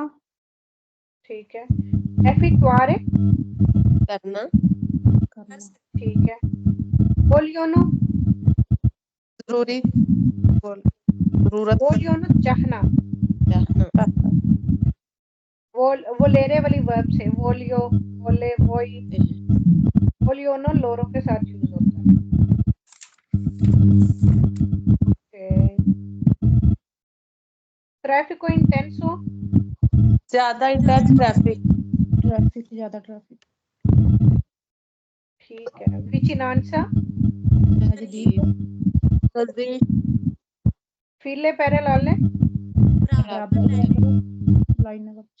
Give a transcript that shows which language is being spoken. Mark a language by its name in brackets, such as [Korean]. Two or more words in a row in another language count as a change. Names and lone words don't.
[Hindi] ठीक है। effettuare करना ठीक है। vogliono जरूरी जरूरत vogliono चाहना, volere वाली वर्ब से [Italian] voglio vole voi vogliono loro [Hindi] के साथ यूज होता है। [Italian] traffico intenso [Hindi] ज्यादा इंटेंस ट्रैफिक ज्यादा ट्रैफिक, ठीक है। vicinanza नजदीक, नजदीक [Italian] file parallele [Hindi] बराबर लाइन